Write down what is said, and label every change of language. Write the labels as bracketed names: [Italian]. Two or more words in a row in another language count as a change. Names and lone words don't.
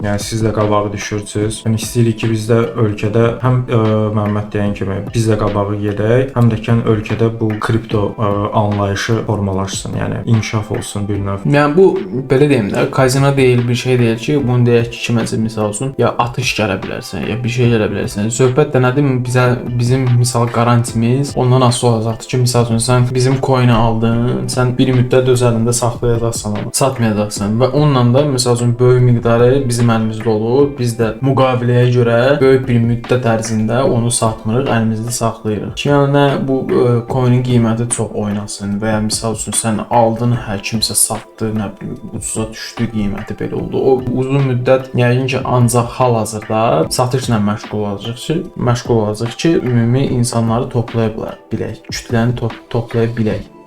[Azerbaijani] Yəni siz də qabağa düşürsüz. Yəni istəyirik ki, biz də ölkədə həm Məhəmməd deyən kimi biz də qabağa gedək, həm də ki ölkədə bu kripto anlayışı formalaşsın, yəni inkişaf olsun bir növ. Yəni bu belə deyim də, kazino deyil, bir şey deyil ki, bunu deyək ki, kiməcə misal olsun, ya atış gələ bilərsən, ya bir şey gələ bilərsən. Söhbət də nədir? Bizim misal garantimiz ondan asılı olacaqdır ki, misal üçün sən bizim coin-i aldın, sən bir müddət öz əlində saxlayacaqsan, satmayacaqsan və onunla da misal üçün böyük miqdarı bizim əlimizdə olur. Biz də müqaviləyə görə böyük bir müddət ərzində onu satmırıq, əlimizdə saxlayırıq. Yəni nə bu coin-in qiyməti çox oynasın və ya misal üçün sən aldın, hər kimsə satdı, nə bilim ucuza düşdü, qiyməti belə oldu. O uzun müddət yəqin ki, ancaq hal-hazırda satışla məşğul olacaq ki, ümumi insanları toplaya bilək, kütləni toplaya bilək.